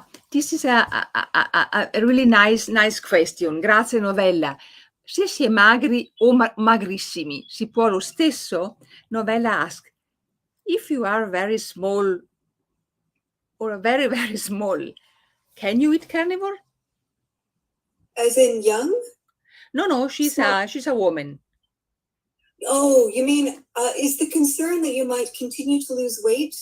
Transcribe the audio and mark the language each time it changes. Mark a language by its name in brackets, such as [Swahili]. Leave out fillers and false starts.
[English] This is a really nice question. [Italian] Grazie Novella. Se si è magri o magrissimi, si può lo stesso? [English] Novella ask, if you are very small or very, very small, can you eat carnivore? As in young? No, she's a woman. Oh, you mean, is the concern that you might continue to lose weight?